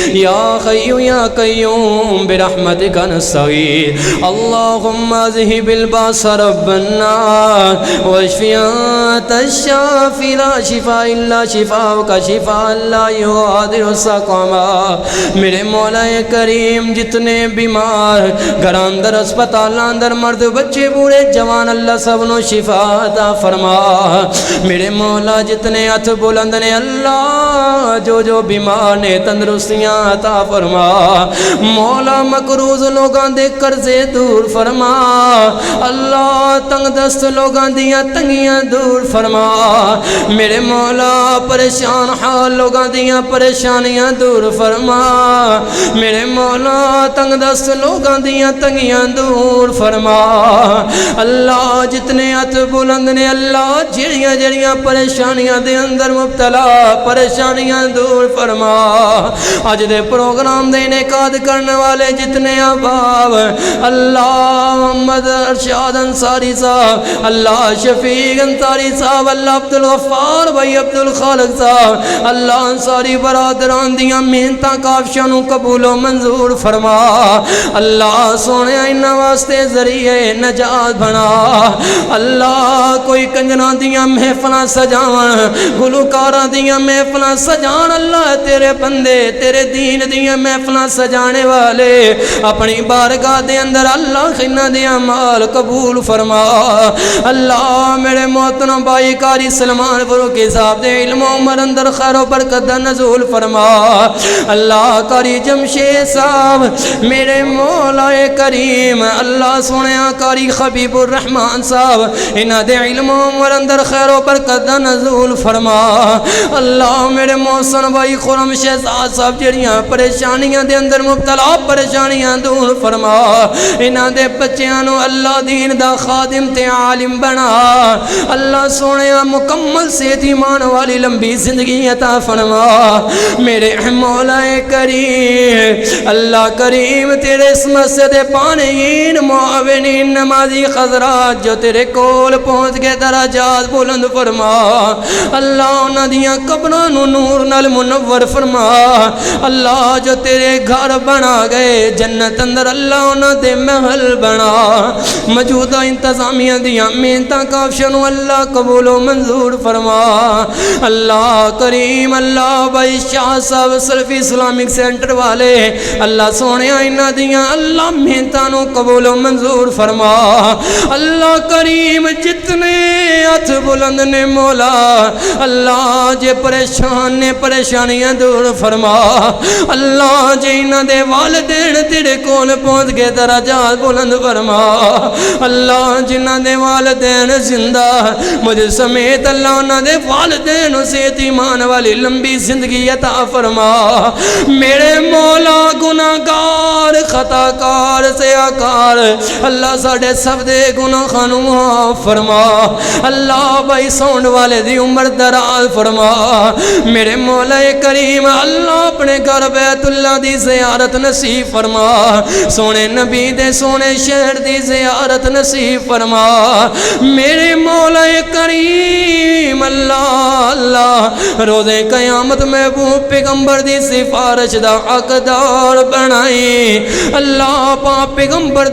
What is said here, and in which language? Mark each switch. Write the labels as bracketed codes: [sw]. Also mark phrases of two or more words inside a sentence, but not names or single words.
[ar] يا حي يا قيوم برحمتك نستغيث. اللهم اذهب الباس رب الناس واشف انت الشافي لا شفاء الا شفاءك شفاء لا يغادر سقما. [pa] میرے مولا کریم جتنے بیمار گھراں اندر اسپتالاں اندر مرد بچے بوڑھے جوان اللہ سب نو شفا عطا فرما. میرے مولا جتنے ہاتھ بلند نے اللہ جو بیمار نے تندرستیاں عطا فرما. مولا مقروض لوگاں دے قرضے دور فرما. اللہ تنگ دست لوگاں دیاں تنگیاں دور فرما. میرے مولا پریشان حال لوگاں دیاں پریشانیاں دور فرما. میرے مولا تنگ دست لوگاں دیاں تنگیاں دور فرما. اللہ جتنے ہاتھ بلند نے اللہ جڑیاں پریشانیاں دے اندر مبتلا پریشانیاں دور فرما. اج دے پروگرام دے انعقاد کرنے والے جتنے احباب اللہ محمد ارشاد انصاری صاحب، اللہ شفیق انصاری صاحب، اللہ عبدالغفار بھائی عبدالخالق صاحب، اللہ انصاری برادران دیاں محنتاں کافشاں نو قبول و منظور فرما. اللہ سونے انہاں واسطے ذریعے نجات بنا. اللہ کوئی کنجراں دیاں محفلاں سجاون گلوکاراں دیاں محفلاں سجان. اللہ تیرے بندے تیرے دین دیاں محفلاں سجانے والے اپنی بارگاہ دے اندر اللہ خینہ دے اعمال قبول فرما. اللہ میرے محترم بھائی قاری سلمان فاروقی صاحب دے علم و عمر اندر خیر و برکت دا نزول فرما. اللہ قاری جمشید صاحب میرے مولا کریم اللہ سونیا قاری حبیب الرحمن صاحب انہاں دے علم و عمر اندر خیر و برکت دا نزول فرما. اللہ میرے محسن بھائی خرم شہزاد صاحب جڑیاں پریشانیاں دے اندر مبتلا پریشانیاں دور فرما. انہاں دے بچیاں نو اللہ دین دا خادم تے عالم بنا. اللہ سونیا مکمل صحت ایمان والی لمبی زندگی عطا فرما. میرے مولا کریم اللہ کریم تیرے اس مسجد پانین معاونین نمازی خضرات جو تیرے کول پہنچ کے درجات بلند فرما. اللہ انہاں دیاں قبراں نو نور نال منور فرما. اللہ جو تیرے گھر بنا گئے جنت اندر اللہ انہاں دے محل بنا. موجودہ انتظامیہ دیاں محنتاں کافشاں نو اللہ قبول و منظور فرما. اللہ کریم اللہ بھائی شاہ صاحب سلفی اسلامک سینٹر والے اللہ سونے انہاں دیاں اللہ محنتاں نو قبول و منظور فرما. اللہ کریم جتنے ہاتھ بلند نے مولا اللہ جے پریشان نے پریشانیاں دور فرما. اللہ جے انہاں دے والدین تیرے کول پہنچ کے درجات بلند فرما. اللہ جنہاں دے والدین زندہ مجھ سمیت اللہ انہاں دے والدین صحت ایمان والی لمبی زندگی عطا فرما. میرے مولا گناہگار خطاکار سیاکار اللہ ساڑھے سب دے گناہاں نو معاف فرما. اللہ بھائی سون والے دی عمر دراز فرما میرے مولا کریم اللہ اپنے گھر بیت اللہ دی زیارت نصیب فرما سونے نبی دے سونے شہر دی زیارت نصیب فرما میرے مولا کریم اللہ روز قیامت محبوب پیغمبر دی سفارش دا حقدار بنائی اللہ پاک پیغمبر